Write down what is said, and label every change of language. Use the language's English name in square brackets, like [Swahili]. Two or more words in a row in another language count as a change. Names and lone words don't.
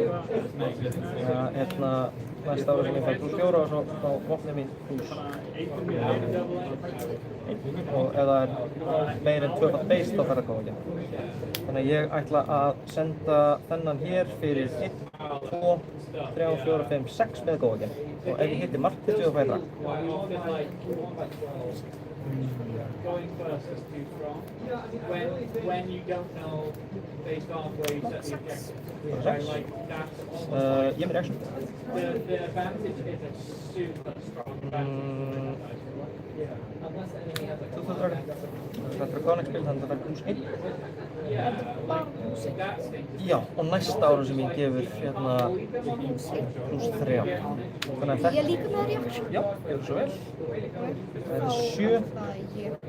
[Icelandic] Næsta ára sem ég fæ +4 og svo á vopnið mín +1. Og ef það er meir en 2 base þá þarf það að koma ekki. Þannig að ég ætla að senda þennan hér fyrir 1, 2, 3, 4, 5, 6 með góðaginn. Og ef ég hitti markið þá fæ ég drag. [English] Going first is too strong. When you don't know based on where you set the objective. So like that's almost [Icelandic] Ég með reaction. [English] the advantage is it's super strong. Unless enemy has [Icelandic] Þú drag. Það er Draconic spil, þannig að það fær +1. Bara músík. Já, og næsta ára sem ég gefur hérna +3. Þannig að þetta... Ég líka með reaction. Já, gjörðu svo vel. Það er 7. Þá ætla ég